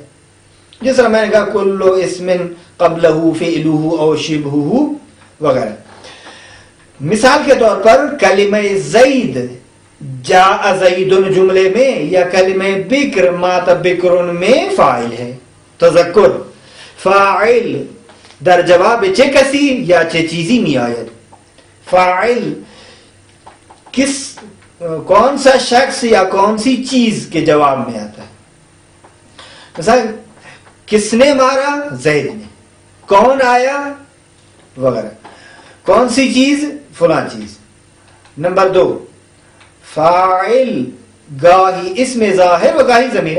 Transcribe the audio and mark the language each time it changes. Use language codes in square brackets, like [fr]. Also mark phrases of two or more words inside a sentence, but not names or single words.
[ur] جس طرح میں نے کہا [ar] کل اسم قبلہ فعلہ او شبہہ [ur] وغیرہ. مثال کے طور پر کلمہ زید [ar] جاء زید [ur] جملے میں، یا کلمہ بکر [ar] مات بکر [ur] میں فاعل ہے. [fa] تذکر فاعل در جواب چه کسی یا چه چیزی می آید. [ur] فاعل کون سا شخص یا کون سی چیز کے جواب میں آتا ہے. مثلا کس نے مارا؟ زید نے. کون آیا؟ وغیرہ. کون سی چیز؟ فلاں چیز. [fa] نمبر 2 فاعل گاہی اسم ظاہر و گاہی ضمیر.